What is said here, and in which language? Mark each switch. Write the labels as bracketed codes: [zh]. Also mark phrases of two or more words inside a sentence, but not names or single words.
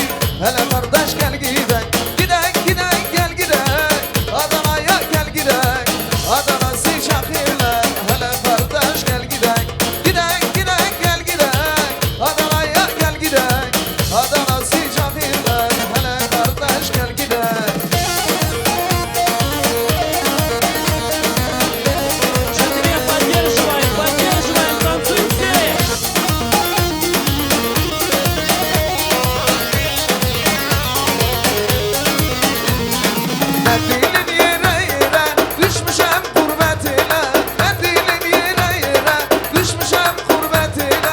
[tr] Hele kardeş gel gidek. Gidek gidek gel gidek. Adana'ya gel gidek. Adana sıcak yerler. Hele kardeş gel gidek. Gidek gidek gel gidek. Adana'ya gel gidek. Adana sıcak yerler. Hele kardeş gel gidek. [ru] Поддерживаем, танцуем все! [tr] Mendilin yere yere düşmüşem gurbetine. Mendilin yere yere düşmüşem gurbetine.